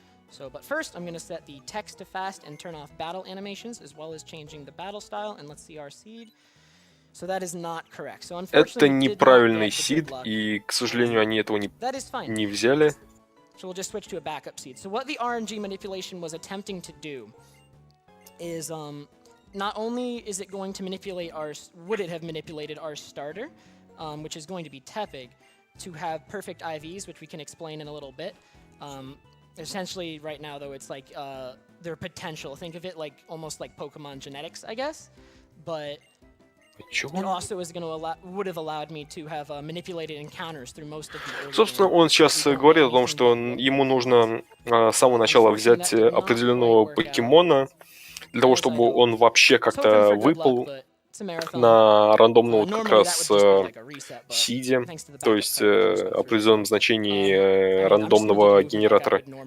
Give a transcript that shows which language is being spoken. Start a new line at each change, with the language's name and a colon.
English: So, but first, I'm going to set the text to fast and turn off battle animations, as well as changing the battle style, and let's see our seed. So that is not correct. So unfortunately,
Russian: это неправильный сид, и, к сожалению, они этого не взяли.
English: So we'll just switch to a backup seed. So what the RNG manipulation was attempting to do is, not only is it going to manipulate would it have manipulated our starter, which is going to be Tepig, to have perfect IVs, which we can explain in a little bit. Essentially, right now, though, it's like their potential. Think of it like almost like Pokemon genetics, I guess. But it also is going to would have allowed me to have manipulated encounters through most of the.
Russian: Собственно, он сейчас говорит о том, что ему нужно с самого начала взять определенного покемона для того, чтобы он вообще как-то выпал на рандомном как раз сиде, то есть определенном значении рандомного генератора.